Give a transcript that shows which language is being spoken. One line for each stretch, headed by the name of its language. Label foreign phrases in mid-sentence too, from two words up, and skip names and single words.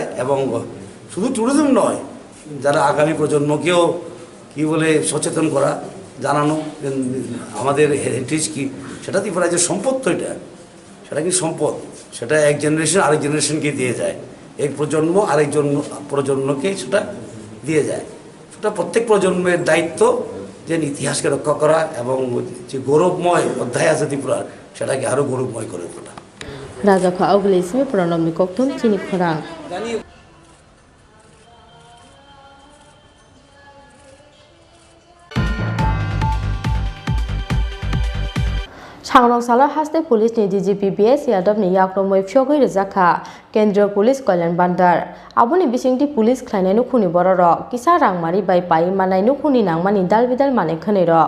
Bangla: এবং শুধু ট্যুরিজম নয়, যারা আগামী প্রজন্মকেও কী বলে সচেতন করা, জানানো আমাদের হেরিটেজ কি, সেটা ত্রিপুরা যে সম্পদ, তো সেটা কি সম্পদ, সেটা এক জেনারেশন আরেক জেনারেশনকে দিয়ে যায়, এক প্রজন্ম আরেক প্রজন্মকে সেটা দিয়ে যায়। সেটা প্রত্যেক প্রজন্মের দায়িত্ব যে ইতিহাসকে রক্ষা করা এবং যে গৌরবময় অধ্যায় আছে ত্রিপুরার, সেটাকে আরও গৌরবময় করে তোলা।
Kok Borok: রাজাখা আউগলেসিমে প্রণবনি কোকতুম চিনি খোরাং। सांग्रां साला हास्ते पुलिस नि डीजीपी बीएस यादव नि याक्रमै फ्योगै रजाखा केंद्रीय पुलिस कल्याण बान्दार आबुनि बिसिंति पुलिस ख्लायनाय नुखुनि बररक किसा रांमारि बाय पाइ मानाय नुखुनि नांमानि दालबिदाल माने खनेरक